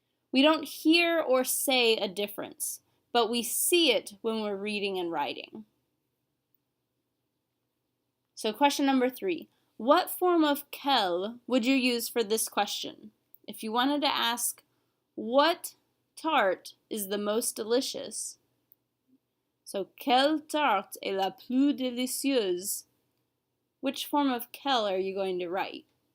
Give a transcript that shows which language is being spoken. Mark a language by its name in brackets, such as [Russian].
[English] We don't hear or say a difference, but we see it when we're reading and writing. So question number 3. What form of quel would you use for this question? If you wanted to ask, what tart is the most delicious? [French] So, quelle tarte est la plus délicieuse? [English] Which form of quel are you going to write?